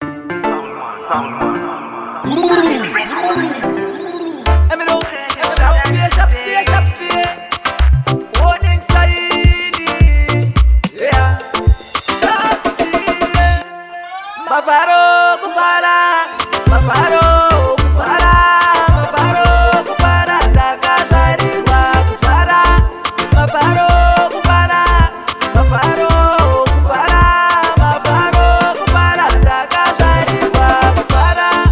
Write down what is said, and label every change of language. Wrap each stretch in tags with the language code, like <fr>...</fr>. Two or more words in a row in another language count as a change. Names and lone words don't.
<en>Sound man. Eminem, sharp spear, sharp spear, sharp spear. Warning sign. Yeah. Sharp spear.</en> <sn>Mafaro kufara, mafaro kufara, mafaro kufara, ndakazvarirwa kufara. Mafaro kufara, mafaro kufara, mafaro kufara, ndakazvarirwa kufara.</sn>